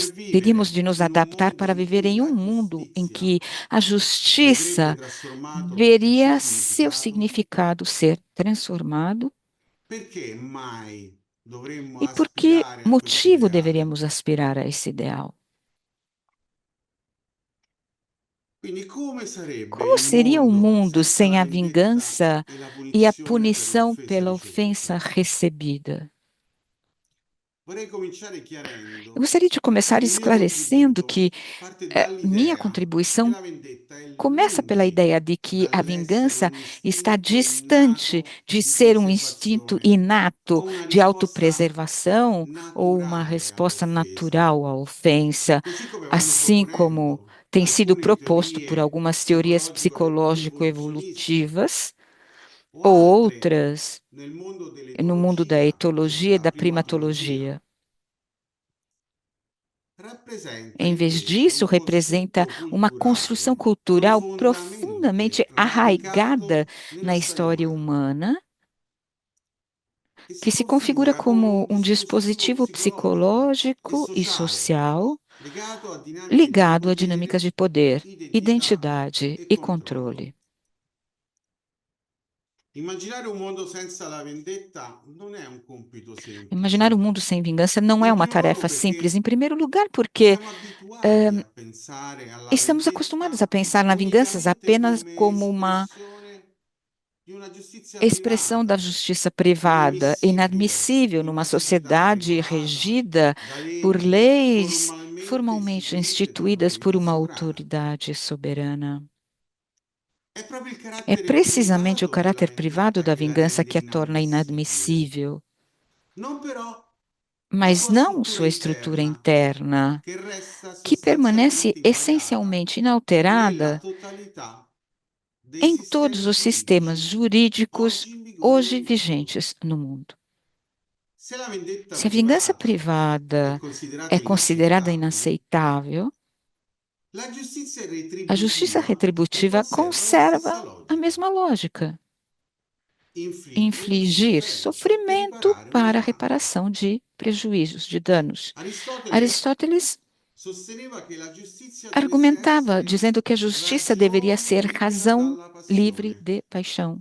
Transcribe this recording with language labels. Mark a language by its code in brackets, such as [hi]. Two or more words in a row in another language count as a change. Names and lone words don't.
[pt] nós teríamos [it] vivere [pt] de nos [it] in un [pt] adaptar [it] mondo [pt] para [it] in [pt] viver [it] cui [pt] em um [it] la [pt] mundo em que [it] giustizia [pt] a [it] vedrebbe [pt] justiça [it] trasformato il suo [pt] veria seu [it] significato? [pt] significado ser transformado? [it] Perché mai dovremmo [pt] E por que [it] aspirare a questo [pt] motivo [it] ideale? [pt] deveríamos aspirar a esse ideal? [it] Quindi come sarebbe [pt] Como [it] il [pt] seria o [it] mondo [pt] mundo [it] senza la [pt] sem a [it] vendetta [pt] vingança [it] e la [pt] e a [it] punizione per [pt] punição [it] l'offesa [pt] pela ofensa [it] ricevuta? [pt] recebida? [it] Vorrei cominciare [pt] Eu [it] chiarendo [pt] gostaria de começar [it] che il mio [pt] esclarecendo [it] contributo [pt] que [it] parte [pt] minha [it] dall'idea che [pt] contribuição [it] la vendetta è [pt] começa pela [it] lungi [pt] ideia de que a [it] dall'essere [pt] vingança [it] un [pt] está [it] istinto [pt] distante [it] innato [pt] de [it] di [pt] ser um instinto [it] conservazione [pt] inato [it] o una [pt] de [it] risposta [pt] autopreservação ou uma [it] naturale [pt] resposta [it] all'offesa, [pt] natural à ofensa, [it] così come vanno [pt] assim como [it] proponendo [pt] tem sido [it] alcune [pt] proposto por [it] teorie [pt] algumas teorias [it] psicologico-evoluzioniste [pt] psicológico-evolutivas [it] o [pt] ou [it] altre [pt] outras [it] nel mondo [pt] no mundo da [it] dell'etologia e [pt] etologia e [it] della [pt] da [it] primatologia. [pt] primatologia. [it] Rappresenta [pt] Em vez [it] invece [pt] disso, [it] un [pt] representa [it] costrutto [pt] uma construção [it] culturale [pt] cultural [it] profondamente [pt] profundamente arraigada [it] radicato [pt] na [it] nella storia [pt] história [it] umana, [pt] humana, [it] che si [pt] que se configura [it] configura come [pt] como [it] un [pt] um [it] dispositivo [pt] dispositivo [it] psicologico e [pt] psicológico e [it] sociale [pt] social [it] legato a dinamiche di [pt] ligado a dinâmicas de [it] potere, [pt] poder, [it] identità [pt] identidade [it] e [pt] e [it] controllo. [pt] controle. [it] Immaginare un mondo senza la vendetta non è un compito [pt] Imaginar um [it] semplice. [pt] mundo sem vingança não é [it] In [pt] uma [it] primo luogo [pt] tarefa simples, em [it] perché [pt] primeiro lugar, porque [it] siamo abituati a pensare alla [pt] estamos acostumados a [it] vendetta [pt] pensar na vingança [it] unicamente [pt] apenas [it] come [pt] como uma [it] espressione di una giustizia [pt] expressão da [it] privata, [pt] justiça privada, [it] inemmissibile [pt] inadmissível [it] in [pt] numa [it] una società [pt] sociedade [it] regolata [pt] regida [it] da [pt] por [it] leggi [pt] leis [it] formalmente [pt] formalmente [it] istituite [pt] instituídas por [it] dall'autorità [pt] uma [it] sovrana. [pt] autoridade soberana. [it] È proprio il [pt] É [it] carattere [pt] precisamente o [it] privato della [pt] caráter privado [it] vendetta [pt] da [it] che la [pt] vingança [it] rende [pt] que a torna [it] inammissibile, [pt] inadmissível, [it] non però la [pt] mas [it] sua [pt] não [it] struttura [pt] sua estrutura [it] interna, [pt] interna, [it] che resta [pt] que permanece [it] sostanzialmente invariata [pt] essencialmente [it] nella [pt] inalterada [it] totalità dei [pt] em todos [it] sistemi [pt] os sistemas [it] giuridici [pt] jurídicos [it] oggi in vigore [pt] hoje [it] nel mondo. [pt] vigentes no mundo. [it] Se la vendetta [pt] Se a vingança [it] privata è [pt] privada é [it] considerata [pt] considerada [it] inaccettabile, [pt] inaceitável, A justiça retributiva conserva a mesma lógica: infligir sofrimento para a reparação de prejuízos, de danos. Aristóteles argumentava, dizendo que a justiça deveria ser razão livre de paixão.